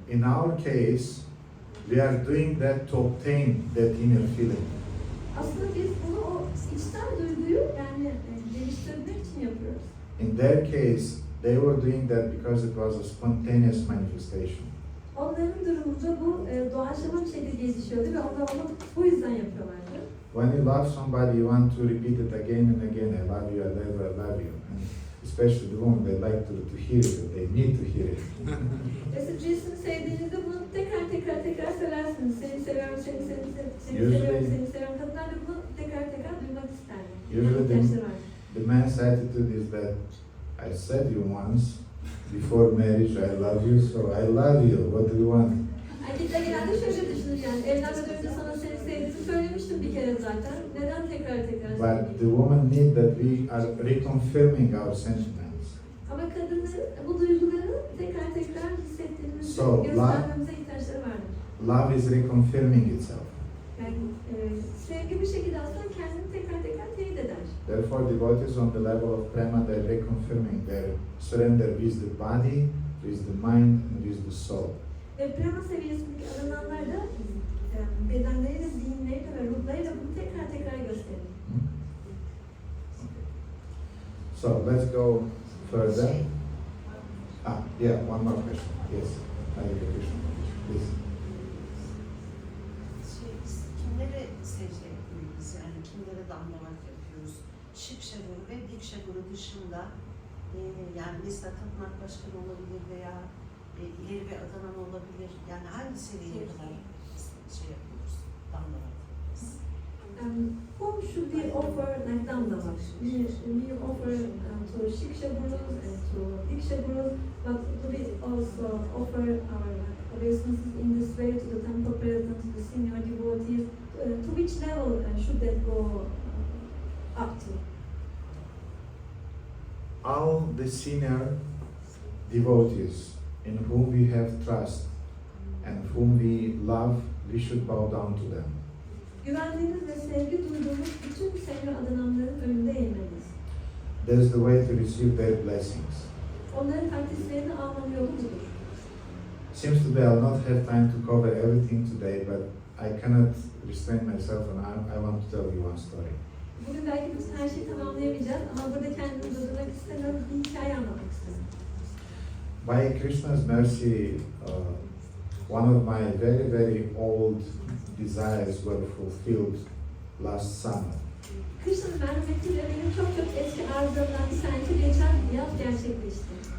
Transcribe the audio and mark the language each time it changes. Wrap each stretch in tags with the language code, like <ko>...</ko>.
<en>In our case, we are doing that to obtain that inner feeling.</en> <tr>Aslında biz bunu o içsel duyguyu yani geliştirmek için yapıyoruz.</tr> <en>In their case, they were doing that because it was a spontaneous manifestation.</en> <tr>Onların durumunda bu doğaçlama bir şekilde gelişiyordu ve onlar onu bu yüzden yapıyorlardı.</tr> <en>When you love somebody, you want to repeat it again and again. I love you, I love you, I love you. And especially the women, they like to hear it, they need to hear it.</en> <tr>Ve siz birisini sevdiğinizde bunu tekrar söylersiniz. Seni seviyorum, seni seviyorum, seni seviyorum. Kadınlar da bunu tekrar duymak isterler.</tr> <en>Usually the man's attitude is that I said you once before marriage, I love you, so I love you. What do you want?</en> <tr>Erkekler genelde şöyle düşünür yani. Evlenmeden önce sana seni sevdiğimi söylemiştim bir kere zaten. Neden tekrar</tr> <en>But the woman need that we are reconfirming our sentiments.</en> <tr>Ama kadınların bu duyguları tekrar hissettiğimizi göstermemize ihtiyaçları vardır.</tr> <en>Love is reconfirming itself.</en> <tr>Yani sevgi bir şekilde aslında kendini tekrar teyit eder.</tr> <en>Therefore, devotees on the level of prema, they're reconfirming their surrender with the body, with the mind, and with the soul.</en> <tr>Ve prema seviyesindeki adananlar da bedenleriyle, zihinleriyle ve ruhlarıyla bunu tekrar gösterir.</tr> <en>So let's go further. One more question. Yes, Hare Krishna, please.</en> <tr>Kimlere secde yapıyoruz, yani kimlere damlamak yapıyoruz? Şikşa Guru ve Dikşa Guru dışında yani mesela tapınak başkanı olabilir veya ileri bir adanan olabilir. Yani hangi seviyeye kadar yapıyoruz, damlamak yapıyoruz?</tr> <en>Whom should we offer like damlamak? We offer to Shiksha Guru and to Diksha Guru, but do we also offer our obeisances in this way to the temple president, to the senior devotees? To which level should that go up to? All the senior devotees in whom we have trust and whom we love, we should bow down to them.</en> <tr>Güvendiğimiz ve sevgi duyduğumuz bütün senior adananların önünde eğmeliyiz.</tr> <en>That is the way to receive their blessings.</en> <tr>Onların takdislerini almanın yolu budur.</tr> <en>Seems to be I'll not have time to cover everything today, but I cannot restrain myself and I want to tell you one story.</en> <tr>Bugün belki biz her şeyi tamamlayamayacağız ama burada kendimi durdurmak istemiyorum, bir hikaye anlatmak istiyorum.</tr> <en>By Krishna's mercy, one of my very, very old desires were fulfilled last summer.</en> <tr>Krishna'nın merhametiyle benim çok eski arzularımdan bir tanesi geçen yaz gerçekleşti.</tr>